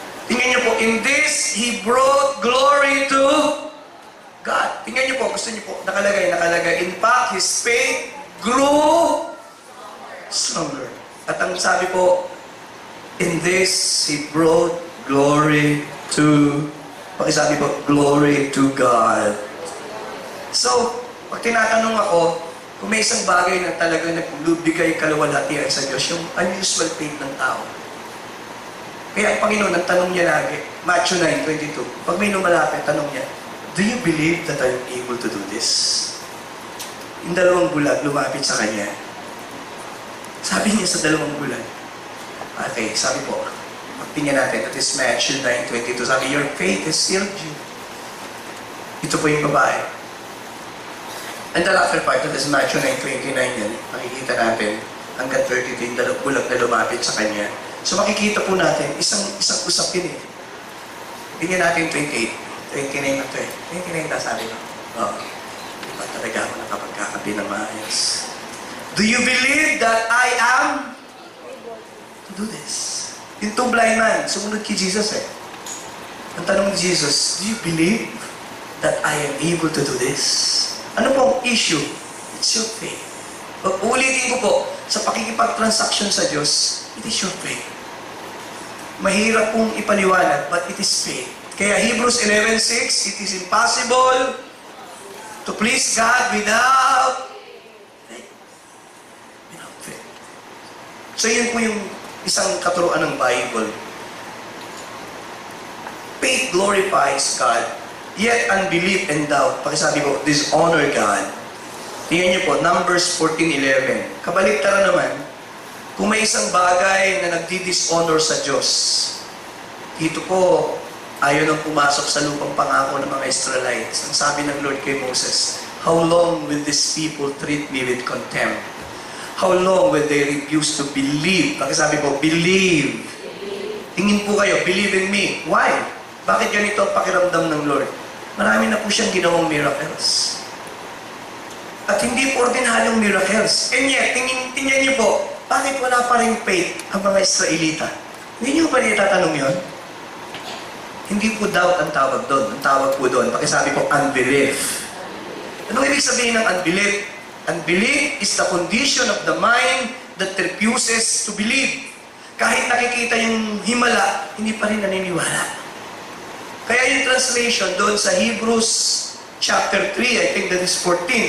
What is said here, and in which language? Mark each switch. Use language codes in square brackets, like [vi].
[tl] Tingnan niyo po, [en] in this, He brought glory to God. [tl] Tingnan niyo po, gusto niyo po, nakalagay. [en] In fact, His faith grew stronger. [tl] At ang sabi po, [en] in this, He brought glory to, [tl] pakisabi po, [en] glory to God. [tl] So, pag tinatanong ako, kung may isang bagay na talagang nagbibigay kaluwalhatian sa Diyos, yung unusual faith ng tao. Kaya ang Panginoon, ang tanong niya lagi, Matthew 9:22, pag may lumalapit, tanong niya, [en] Do you believe that I'm able to do this? [tl] Yung dalawang bulag lumapit sa kanya. Sabi niya sa dalawang bulag, okay, sabi po, pagtingin natin, [en] that is Matthew 9:22. Sabi, your faith has healed you. [tl] Ito po yung babae. [en] And the latter part, that is Matthew 9:29 yan. [tl] Makikita natin, hanggang 32 yung dalawang bulag na lumapit sa kanya. So makikita po natin, isang usap yun eh. Tingnan natin 28. 29 na ito eh. 29 na sabi ko. Oo. Hindi pa talaga ako nakapagkakabi ng maayos. [en] Do you believe that I am to do this? Yung two blind man, [tl] sumunod kay Jesus eh. Ang tanong ni Jesus, [en] do you believe that I am able to do this? Ano pong issue? It's your faith. [tl] Uulitin ko po, sa pakikipag-transaction sa Diyos, [en] it is your faith. [tl] Mahirap pong ipaliwanag, [en] but it is faith. Kaya Hebrews 11:6, it is impossible to please God without faith. [tl] So yun po yung isang katuruan ng Bible. [en] Faith glorifies God, yet unbelief and doubt, [tl] pakisabi ko, [en] dishonor God. [tl] Tingnan niyo po, Numbers 14:11. Kabaliktara naman, kung may isang bagay na nagdi-dishonor sa Diyos, dito po, ayaw nang pumasok sa lupang pangako ng mga Israelites. [en] Ang sabi ng Lord kay Moses, how long will these people treat me with contempt? How long will they refuse to believe? [tl] Bakit sabi ko, believe. Tingin po kayo, [en] believe in me. Why? [tl] Bakit ganito ang pakiramdam ng Lord? Marami na po siyang ginawang miracles. At hindi po ordinaryong miracles. [en] And yet, [tl] tingnan niyo po, bakit wala pa rin faith ang mga Israelita? Hindi niyo ba nitatanong yun? Hindi po doubt ang tawag doon. Ang tawag po doon, pakisabi ko, unbelief. Anong ibig sabihin ng unbelief? [en] Unbelief is the condition of the mind that refuses to believe. [tl] Kahit nakikita yung himala, hindi pa rin naniniwala. Kaya yung [en] translation doon sa Hebrews chapter 3, I think that is 14.